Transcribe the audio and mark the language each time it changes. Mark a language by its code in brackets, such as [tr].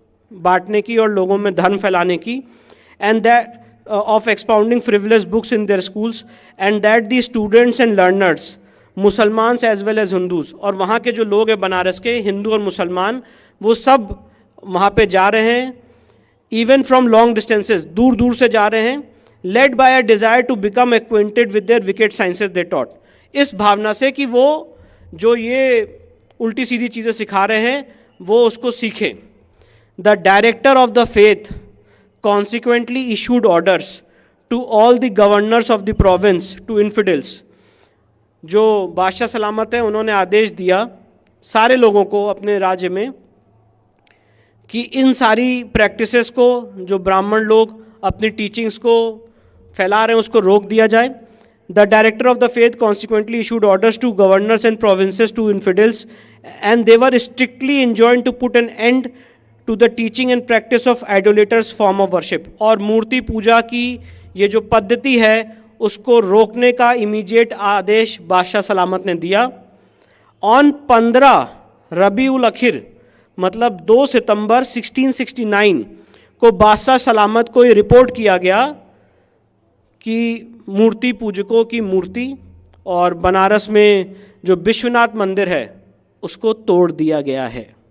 [hi] बांटने की और लोगों में धर्म फैलाने की, [en] and that of expounding frivolous books in their schools, and that the students and learners, [hi] मुसलमान [en] as well as Hindus, [hi] और वहाँ के जो लोग हैं बनारस के, हिंदू और मुसलमान, वो सब वहाँ पे जा रहे हैं, [en] even from long distances, [hi] दूर दूर से जा रहे हैं, [en] led by a desire to become acquainted with their wicked sciences they taught, [hi] इस भावना से कि वो जो ये उल्टी सीधी चीज़ें सिखा रहे हैं वो उसको सीखें. [en] The director of the faith consequently issued orders to all the governors of the province to infidels. [hi] जो बादशाह सलामत है उन्होंने आदेश दिया सारे लोगों को अपने राज्य में कि इन सारी प्रैक्टिसेस को जो ब्राह्मण लोग अपनी टीचिंग्स को फैला रहे हैं उसको रोक दिया जाए. [en] The director of the faith consequently issued orders to governors and provinces to infidels, and they were strictly enjoined to put an end to the teaching and practice of idolaters form of worship. [hi] और मूर्ति पूजा की ये जो पद्धति है उसको रोकने का immediate आदेश बादशाह सलामत ने दिया. ऑन 15 रबी उल अखिर मतलब 2 सितंबर 1669 को बादशाह सलामत को ये रिपोर्ट किया गया कि मूर्ति पूजकों की मूर्ति और बनारस में जो विश्वनाथ मंदिर है उसको तोड़ दिया गया है.